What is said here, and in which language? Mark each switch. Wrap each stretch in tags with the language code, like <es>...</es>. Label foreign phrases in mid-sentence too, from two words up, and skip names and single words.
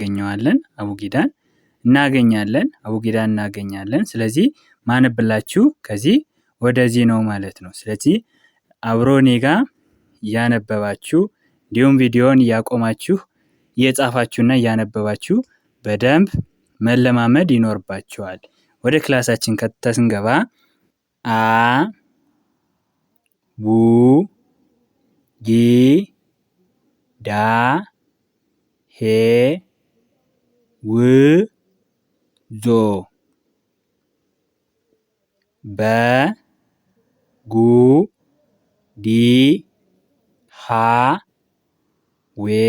<am>እናገኛለን። ስለዚህ ማነብላችሁ ከዚህ ወደዚህ ነው ማለት ነው። ስለዚህ አብሮ እኔ ጋር እያነበባችሁ እንዲሁም ቪዲዮን እያቆማችሁ እየጻፋችሁና እያነበባችሁ በደንብ መለማመድ ይኖርባችኋል። ወደ ክላሳችን ቀጥታ ስንገባ አ ቡ ጊ ዳ ሄ ው ዞ በ ጉ ዲ ሃ ዌ</am>